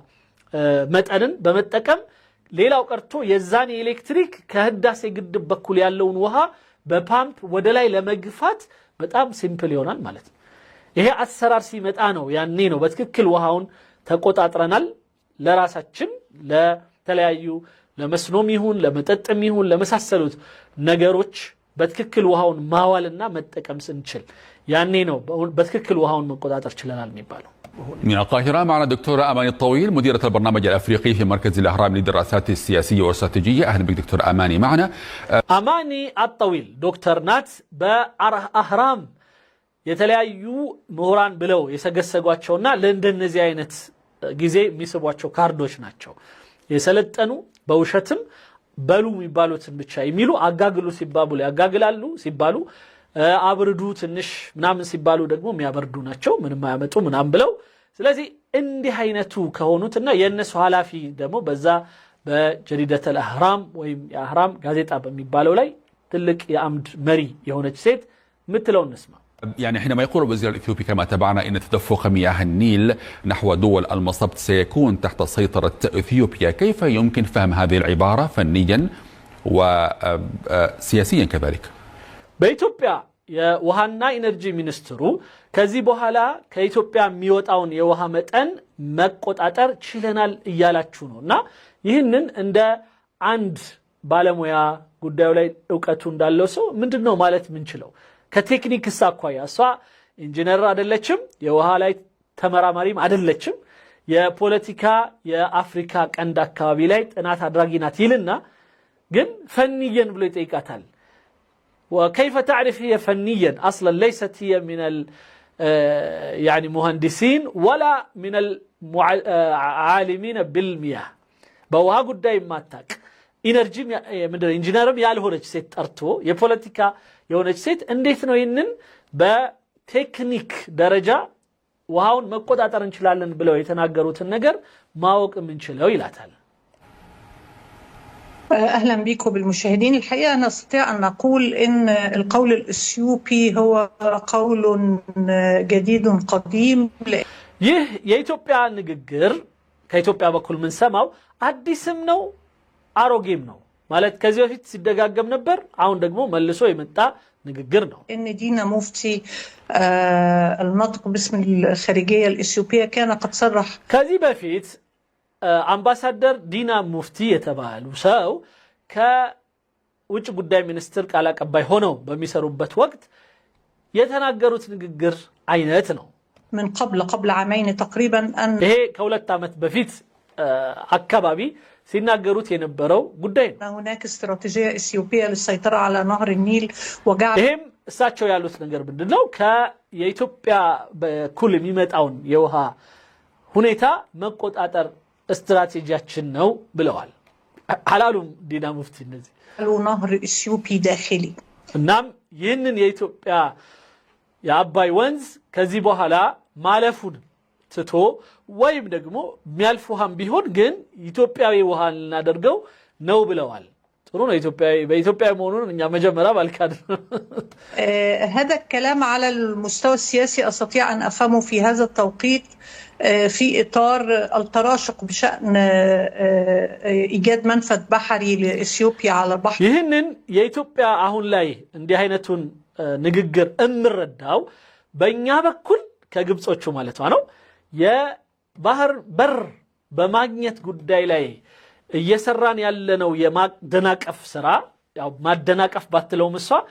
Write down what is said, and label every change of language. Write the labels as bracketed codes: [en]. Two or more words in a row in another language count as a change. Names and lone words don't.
[am] መጠንን በመጠቀም ሌላው ቀርቶ የዛን ኤሌክትሪክ ከህዳሴ ግድብ በኩል ያለውን ውሃ በፓምፕ ወደ ላይ ለመግፋት በጣም ሲምፕል ይሆናል ማለት ነው ይሄ አሰራር ሲመጣ ነው ያኔ ነው በትክክል ውሃውን ተቆጣጥረናል ለራሳችን ለተለያዩ ለመስኖም ይሁን ለመጠጥም ይሁን ለመሳሰሉት ነገሮች በትክክል ውሃውን ማዋልና መጠቀም ስንችል ያኔ ነው በትክክል ውሃውን መቆጣጠር ችለናል የሚባለው [ar] من القاهرة معنا الدكتورة أماني الطويل مديرة البرنامج الأفريقي في مركز الأهرام للدراسات السياسية والاستراتيجية أهلا بك دكتور أماني معنا أماني الطويل دكتور نات بأهرام [am] የተለያዩ ምሁራን ብለው የሰገሰጓቸውና ለእንደነዚህ አይነት ጊዜ የሚስቧቸው ካርዶች ናቸው የሰለጠኑ በውሸትም በሉ የሚባሉትን ብቻ የሚሉ አጋግሉ ሲባሉ ያጋግላሉ ሲባሉ አብርዱ ትንሽ ምናምን ሲባሉ ደግሞ የሚያበርዱ ናቸው ምንም አያመጡ ምናምን ብለው ስለዚህ እንዲህ አይነቱ ከሆኑትና የነሱ ሐላፊ ደግሞ በዛ በጀሪደተ الأهرام ወይም የአህራም ጋዜጣ በሚባለው ላይ ትልቅ የአምድ መሪ የሆነች ሴት ምትለው እንስማ [ar] يعني حينما يقول الوزير الإثيوبي كما تابعنا إن تدفق مياه النيل نحو دول المصب سيكون تحت سيطرة إثيوبيا كيف يمكن فهم هذه العبارة فنيا وسياسيا كذلك [am] በኢትዮጵያ የውሃና ኢነርጂ ሚኒስትሩ ከዚህ በኋላ ከኢትዮጵያ የሚወጣውን የውሃ መጠን መቆጣጠር ችለናል እያላችሁ ነውና ይህንን እንደ አንድ ባለሙያ ጉዳዩ ላይ ዕውቀቱ እንዳለው ሰው ምንድነው ማለት ምንችለው ከቴክኒክ አኳያ እሷ ኢንጂነር አይደለችም የውሃ ላይ ተመራማሪም አይደለችም የፖለቲካ የአፍሪካ ቀንድ አካባቢ ላይ ጥናት አድራጊ ናት ይልና ግን ፈንየን ብሎ ይጠይቃታል [ar] وكيف تعرف هي فنيا اصلا ليست هي من يعني مهندسين ولا من العالمين بالمياه [am] በውሃ ጉዳይ ማታቅ ኢነርጂ ምንድነው ኢንጂነርም ያልሆነች ሴት ጠርቶ የፖለቲካ የሆነች ሴት እንዴት ነው ይሄንን በቴክኒክ ደረጃ ውሃውን መቆጣጠር እንችላለን ብለው የተናገሩትን ነገር ማወቅ ምንችለው ይላታል [ar] أهلا بكم بالمشاهدين الحقيقة نستطيع أن نقول إن القول الإثيوبي هو قول جديد قديم [am] ይህ የኢትዮጵያ ንግግር ከኢትዮጵያ በኩል ምን ሰማው አዲስም ነው አሮጌም ነው ማለት ከዚህ በፊት ሲደጋገም ነበር አሁን ደግሞ መልሶ የመጣ ንግግር ነው [ar] إن دينا مفتي الناطق باسم الخارجية الإثيوبية كان قد صرح [am] ከዚህ በፊት አምባሳደር ዲና ሙፍቲ የተባሉ ሰው ከውጭ ጉዳይ ሚኒስትር ቃል አቀባይ ሆነው በሚሰሩበት ወቅት የተናገሩት ንግግር አይነት ነው [ar] من قبل عامين تقريبا أن [am] ይሄ ከሁለት ዓመት በፊት አካባቢ ሲናገሩት የነበረው ጉዳይ ነው። [ar] هناك استراتيجية إثيوبية للسيطرة على نهر النيل وجعل [am] ይሄም እሳቸው ያሉት ነገር ምንድነው ከኢትዮጵያ በኩል የሚመጣውን የውሃ ሁኔታ መቆጣጠር ስትራቴጂያችን ነው ብለዋል። ሐላሉም ዲና ሙፍቲ እነዚህ [ar] نهر إثيوبي داخلي [am] እናም ይህንን የኢትዮጵያ የአባይ ወንዝ ከዚህ በኋላ ማለፉን ትቶ ወይም ደግሞ የሚያልፍ ውሃም ቢሆን ግን ኢትዮጵያዊ ውሃ ልናደርገው ነው ብለዋል። ጥሩ ነው። በኢትዮጵያ መሆኑን እኛ መጀመሪያ ባልካድ [ar] هذا الكلام على المستوى السياسي أستطيع أن أفهمه في هذا التوقيت في إطار التراشق بشأن إيجاد منفذ بحري لإثيوبيا على البحر. [am] ይህንን የኢትዮጵያ አሁን ላይ እንዲህ አይነቱን ንግግር እምረዳው በእኛ በኩል ከግብጾቹ ማለት ነው የባህር በር በማግኘት ጉዳይ ላይ እየሰራን ያለነው የማደናቀፍ ስራ ያው ማደናቀፍ ባትለው ምሷ